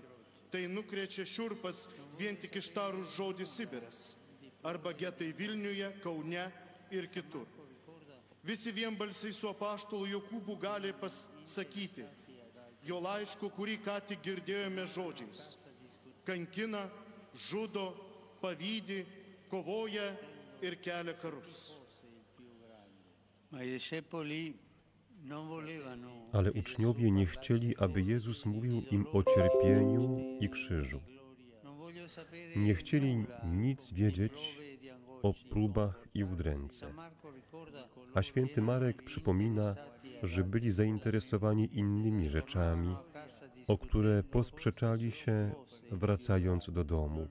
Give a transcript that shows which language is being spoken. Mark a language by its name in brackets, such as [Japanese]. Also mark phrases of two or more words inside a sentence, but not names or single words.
[Lithuanian] Tai nukrečia šiurpas vien tik ištarus žodį Sibiras arba getai Vilniuje, Kaune ir kitur. Visi vienbalsiai su apaštalu Jokūbu gali pasakyti jo laiško, kurį ką tik girdėjome žodžiais. kankina, žudo, pavydi, kovoja ir kelia karus. [Polish] Ale uczniowie nie chcieli, aby Jezus mówił im o cierpieniu i krzyżu. Nie chcieli nic wiedzieć o próbach i udręce. A święty Marek przypomina, że byli zainteresowani innymi rzeczami, o które posprzeczali się, wracając do domu.